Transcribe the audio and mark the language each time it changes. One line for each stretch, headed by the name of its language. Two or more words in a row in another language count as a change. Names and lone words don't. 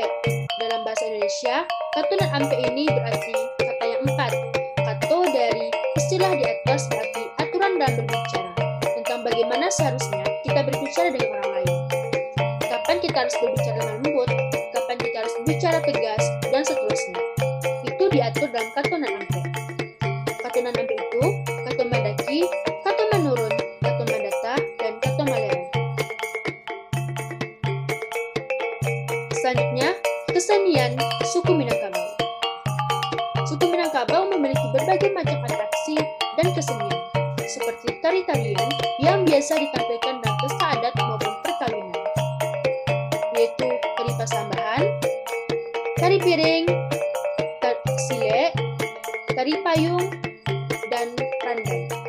Indonesian: Dalam bahasa Indonesia, katunan ampe ini berarti kata yang 4. Kato dari istilah di atas berarti aturan dalam berbicara, tentang bagaimana seharusnya kita berbicara dengan orang lain. Kapan kita harus berbicara dengan lembut, kapan kita harus berbicara tegas, dan seterusnya. Itu diatur dalam katunan ampe. Katunan ampe itu
Minangkabau: kato mandaki, kato manurun, kato mandata, dan kato malerang.
Indonesian: Selanjutnya, kesenian suku Minangkabau. Suku Minangkabau memiliki berbagai macam atraksi dan kesenian, seperti tari-tarian yang biasa ditampilkan dalam pesta adat maupun perkawinan, yaitu tari pasambahan, tari piring, tari silek, tari payung, dan randai.